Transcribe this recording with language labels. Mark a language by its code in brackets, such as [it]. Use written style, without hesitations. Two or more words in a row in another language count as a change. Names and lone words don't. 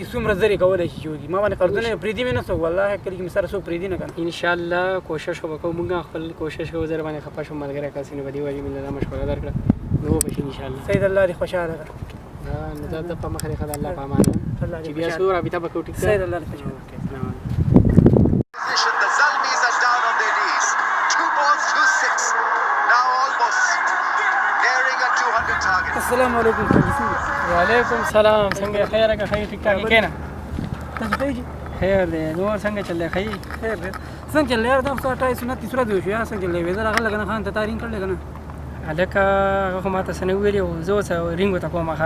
[ps] څومره زر یې کولی شي چې وکړي ما باندې قرضونه پرېږدي مې نه څوک والله کلي کې مې سره څوک پرېږدي نه که نه انشاءالله کوشش خو به کوو مونږ خپل کوشش کوو زه باندې خفه شوم ملګری کاسې نو په دې وجې مې دا مشوره درکړه نو وبشي انشاءالله سید الله دې خوشحاله کړه نو دا د په مخه دې ښه د الله په امان چې بیا څو رابطه به کوو ټیک ده سید الله دې خوشحاله [ar] السلام علیکم [en] The Zalmis are down on their knees. 2 balls to 6. Now almost nearing a 200 target. [ar] السلام علیکم وعلیکم سلام [ps] څنګه خیر که خیر ټیک ټاک کېنه تاسو ته خیر دی نور څنګه چل دی خیر خیر دی څنګه چل یار دا 28 29 دی شو یا څنګه چل ویزه راغله کنه خان ته تارین کړل کنه هلکه هغه خو ماته څه نه ویلي وو زه اوس رینګ ورته کوم ښه